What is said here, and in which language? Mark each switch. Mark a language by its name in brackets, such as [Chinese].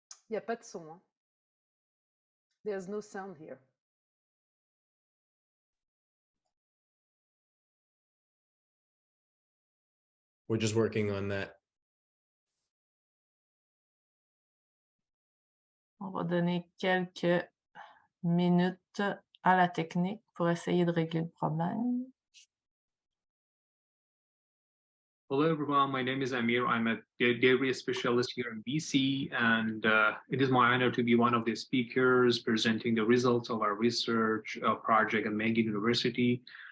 [French] Il n'y a pas de son. Hein. [English] There's no sound here. We're just working on that. [French] On va donner quelques minutes à la technique pour essayer de régler le problème. [English] Hello, everyone. My name is Amir. I'm a dairy specialist here in BC, and it is my honor to be one of the speakers presenting the results of our research project at McGill University.